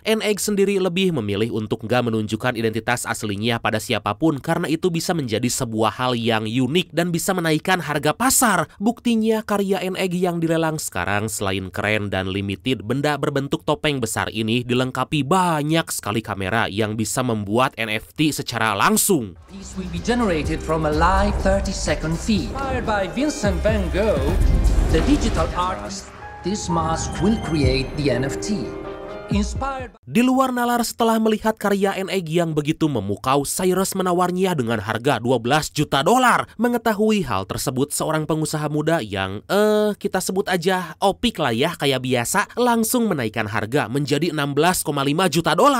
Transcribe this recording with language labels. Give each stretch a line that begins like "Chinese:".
Indonesian: N-Egg sendiri lebih memilih untuk nggak menunjukkan identitas aslinya pada siapapun karena itu bisa menjadi sebuah hal yang unik dan bisa menaikkan harga pasar. Buktinya karya N-Egg yang dilelang sekarang selain keren dan limited, benda berbentuk topeng besar ini dilengkapi banyak sekali kamera yang bisa membuat NFT secara langsung.
English: These will be generated from a live 30-second feed. Inspired by Vincent van Gogh, the digital artist, this mask will create the NFT.
Indonesian: Di luar nalar setelah melihat karya N-Egg yang begitu memukau, Cyrus menawarnya dengan harga $12 juta. Mengetahui hal tersebut, seorang pengusaha muda yang kita sebut aja Opik lah ya kayak biasa, langsung menaikkan harga menjadi $16,5 juta.